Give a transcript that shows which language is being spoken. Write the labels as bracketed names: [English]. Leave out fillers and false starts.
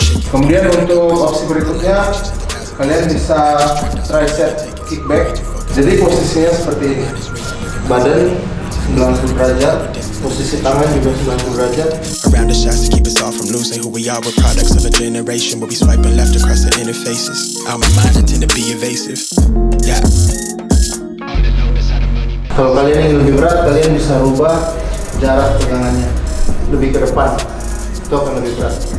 [Indonesian] Kemudian untuk opsi berikutnya, kalian bisa tricep kickback. Jadi posisinya seperti ini, badan 90 derajat, posisi tangan juga 90 derajat. [English] Around the shots to keep us all from losing who we are. We're products of a generation where we swiping left across the interfaces. Our mind tend to be evasive. Yeah. [Indonesian] Kalau kalian ingin lebih berat, kalian bisa rubah jarak pegangannya lebih ke depan. Itu akan lebih berat.